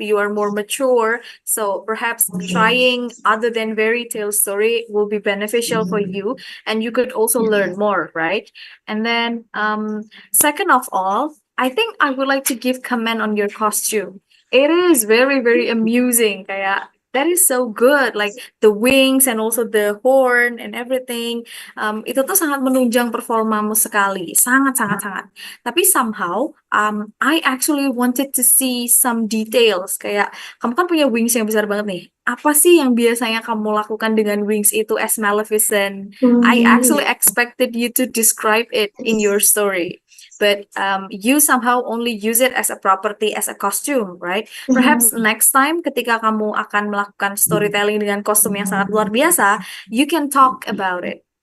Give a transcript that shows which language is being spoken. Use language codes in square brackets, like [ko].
[en] You are more mature. So perhaps trying other than fairy tale story will be beneficial for you, and you could also learn more, right? And then, second of all, I think I would like to give comment on your costume. It is very, very amusing. [id] Kayak, [en] that is so good. Like the wings and also the horn and everything. [id] Itu tuh sangat menunjang performamu sekali. Sangat, sangat, sangat. [en] Tapi somehow, I actually wanted to see some details. [id] Kayak, kamu kan punya wings yang besar banget nih. Apa sih yang biasanya kamu lakukan dengan wings itu [en] as Maleficent? I actually expected you to describe it in your story. But you somehow only use it as a property, as a costume, right? Perhaps next time [id] ketika kamu akan melakukan storytelling dengan kostum yang sangat luar biasa, [en] you can talk about it.